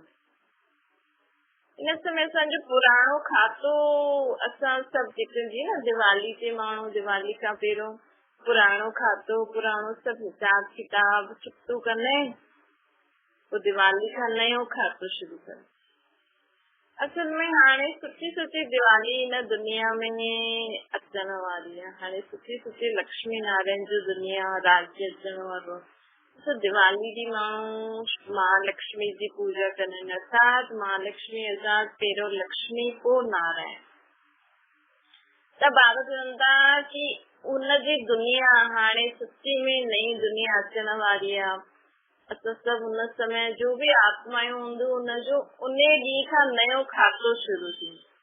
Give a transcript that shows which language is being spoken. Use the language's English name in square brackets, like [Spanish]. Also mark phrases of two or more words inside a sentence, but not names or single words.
[Sindhi] इन समय असांजो पुराणो खातो असां सभु जेके जी न दिवाली ते माण्हू दिवाली खां पहिरियों पुराणो खातो, पुराणो सभु हिसाब किताब चुकतो कंदा आहिनि, पोइ दिवाली खां नयो खातो शुरू कंदा। असल में हाणे सुठी सुठी दिवाली हिन दुनिया में अचण वारी आहे। हाणे सुठी सुठी लक्ष्मी नारायण जो दुनिया राज्य अचण वारो। दिवाली ॾींहुं माण्हू महालक्ष्मी जी पूजा कंदा आहिनि, अर्थात महालक्ष्मी अर्थात पहिरियों लक्ष्मी पोइ नारायण। त बाबा चवनि था कि उनजी दुनिया हाणे सच्ची में नई दुनिया अचण वारी आहे। असां सभु हुन समय जो बि आत्मायूं हूंदियूं, हुनजो उन ॾींहं खां नयो खातो शुरू थींदो।